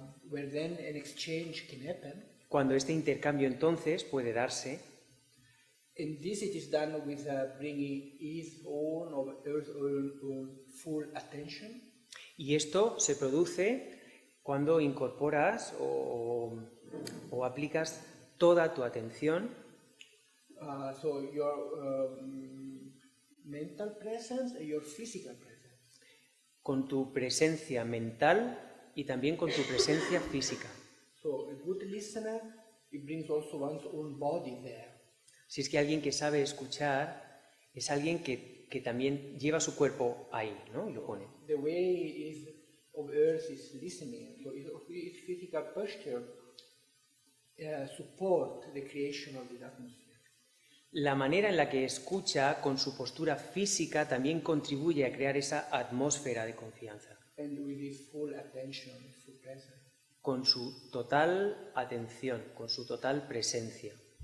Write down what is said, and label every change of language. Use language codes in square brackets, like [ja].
[en] where then an exchange can happen. [es] Cuando este intercambio entonces puede darse, [en] And this it is done with bringing his own or her own full attention. [es] y esto se produce cuando incorporas o aplicas toda tu atención, [en] So your mental presence and your physical presence. [es] con tu presencia mental y también con tu presencia física. [en] So a good listener, it brings also one's own body there. [es] Si es que alguien que sabe escuchar es alguien que también lleva su cuerpo ahí, ¿no? Y lo pone. [en] The way of Earth is listening, so its physical posture support the creation of the atmosphere. [es] La manera en la que escucha con su postura física también contribuye a crear esa atmósfera de confianza. [en] And with his full attention, his full presence. [es] Con su total atención, con su total presencia.